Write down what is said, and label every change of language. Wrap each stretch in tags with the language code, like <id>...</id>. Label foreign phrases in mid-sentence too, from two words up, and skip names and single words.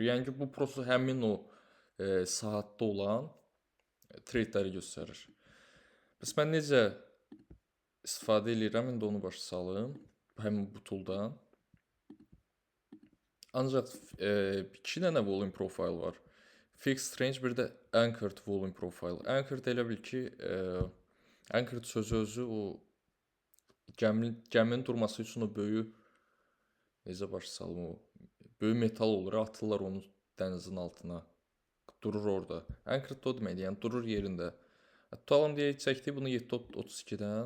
<az>Yəni ki bu prosta həmin o saatda olan treytləri göstərir. Bəs mən necə istifadə edirəm, indi onu başa salım. Həmin bu tooldan. Ancaq 2 dənə</az> <en>volume profile</en> <az>var.</az> <en>Fixed range,</en> <az>bir də</az> <en>anchored volume profile.</en> <az>Anchored elə bil ki, anchored sözü özü o gəminin durması üçün o böyük, necə başa salım, o böyük metal olur, atırlar onu dənizin altına. Durur orada. Anchored o deməkdir, yəni durur yerində. Tutalım deyək, çəkdik bunu 732-dən.</az>